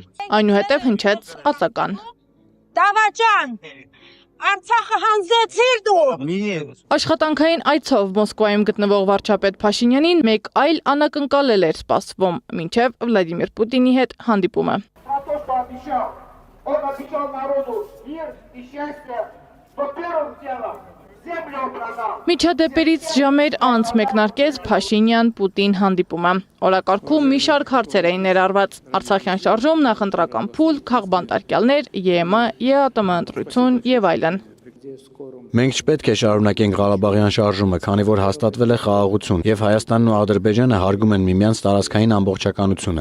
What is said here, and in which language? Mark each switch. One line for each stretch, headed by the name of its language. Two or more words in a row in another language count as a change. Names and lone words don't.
Armenian: Այնուհետև հնչեց ածական։ Դավաճան, Արցախը հանձնեցիր դու։ Աշխատանքային այցով Մոսկվայում գտնվող վարչապետ Փաշինյանին մեկ այլ անակնկալել էր սպասվում, մինչև Վլադիմիր Պուտինի հետ հանդիպումը։
Russian: Он обещал народу мир и счастье, что первым делом землю продал.
Armenian: Միջադեպերից ժամեր անց մեկնարկեց Փաշինյան-Պուտին հանդիպումը։ Օրակարգում մի շարք հարցեր էին ներառված. Արցախյան շարժում, նախընտրական փուլ, քաղբանտարկյալներ, ԵՄ, ԵԱՏՄ ընտրություն եւ այլն։ Մենք չպետք է շարունակենք Ղարաբաղյան շարժումը, քանի որ հաստատվել է խաղաղություն եւ Հայաստանն ու Ադրբեջանը հարգում են միմյանց տարածքային ամբողջականությունը։